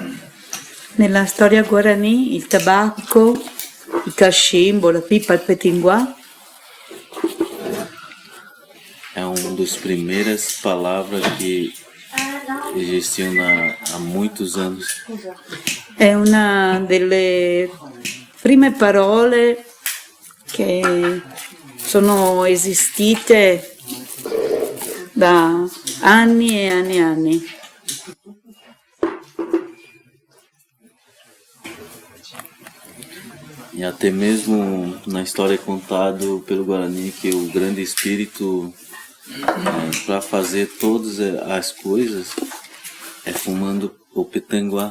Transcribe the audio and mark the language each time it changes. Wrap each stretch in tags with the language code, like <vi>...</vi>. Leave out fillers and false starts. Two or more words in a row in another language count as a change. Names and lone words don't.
<it>Nella storia Guarani il tabacco, il cachimbo, la pipa, il petinguà</it> <pt>É um das primeiras palavras que existiam há muitos anos.</pt> <it>È una delle prime parole che sono esistite da anni e anni e anni.</it> <pt>E até mesmo na história é contado pelo Guarani que o grande espírito, para fazer todas as coisas, é fumando o petanguá.</pt>